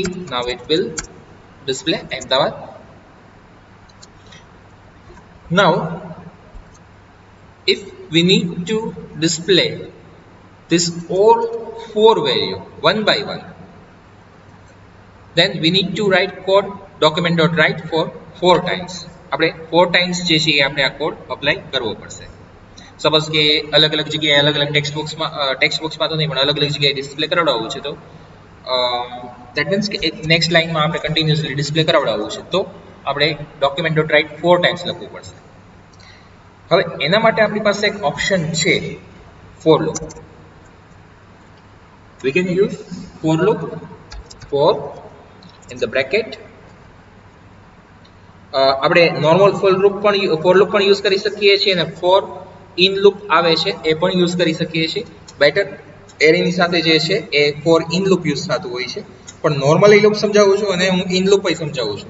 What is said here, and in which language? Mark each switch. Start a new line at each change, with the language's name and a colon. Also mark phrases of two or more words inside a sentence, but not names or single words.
English: Now it will display Ahmedabad. Now if we need to display this all 4 value one by one, then we need to write code document.write for 4 times.
Gujarati: આપણે 4 times જે છે એ આપણે આ કોડ અપ્લાય કરવો પડશે. સપોઝ કે અલગ અલગ જગ્યાએ અલગ અલગ ટેક્સ્ટ બોક્સમાં તો નહીં પણ અલગ અલગ જગ્યાએ ડિસ્પ્લે કરાવડાવવું છે તો
English: that means
Gujarati: કે એક નેક્સ્ટ લાઇનમાં આપણે કન્ટિન્યુઅસલી ડિસ્પ્લે કરાવડાવવું છે તો આપણે document.write 4 times લખવું પડશે. હવે એના માટે આપણી પાસે એક ઓપ્શન છે
English: for loop. we can use for loop, for in the bracket
Gujarati: આપણે
English: normal for loop
Gujarati: પણ યુઝ કરી શકીએ છીએ અને
English: for in loop
Gujarati: આવે છે એ પણ યુઝ કરી શકીએ છીએ. બેટર એરેની સાથે જે છે એ
English: for in loop
Gujarati: યુઝ થતું હોય છે, પણ નોર્મલી લૂપ સમજાવું છું અને હું
English: in loop
Gujarati: સમજાવું છું.